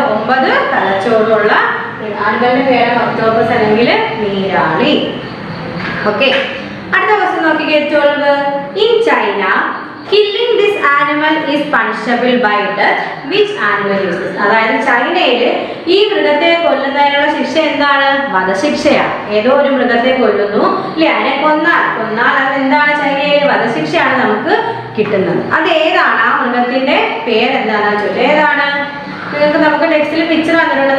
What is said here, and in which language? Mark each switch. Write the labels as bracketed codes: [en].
[ml] 9 തലച്ചോറുള്ള ആനിമലിന്റെ പേരാണ് ഒക്ടോപ്പസ് അല്ലെങ്കിൽ നീരാളി. ഓക്കെ. അടുത്ത ക്വസ്റ്റ്യൻ നോക്കിക്കേ. 12. [en] In China, killing this animal is punishable by death. Which animal is this? [ml] അതായത് ചൈനയിൽ ഈ മൃഗത്തെ കൊല്ലുന്നതിനുള്ള ശിക്ഷ എന്താണ്? വധശിക്ഷയാണ്. ഏതോ ഒരു മൃഗത്തെ കൊല്ലുന്നു അല്ലെ? അതിനെ കൊന്നാൽ അത് എന്താണ്? ചൈനയിൽ വധശിക്ഷയാണ് നമുക്ക് കിട്ടുന്നത്. അത് ഏതാണ്? ആ മൃഗത്തിന്റെ പേരെന്താണെന്ന് ചോദിച്ചത്. ഏതാണ്? നിങ്ങൾക്ക് നമുക്ക് ടെക്സ്റ്റിൽ പിക്ചർ വന്നിട്ടുണ്ട്.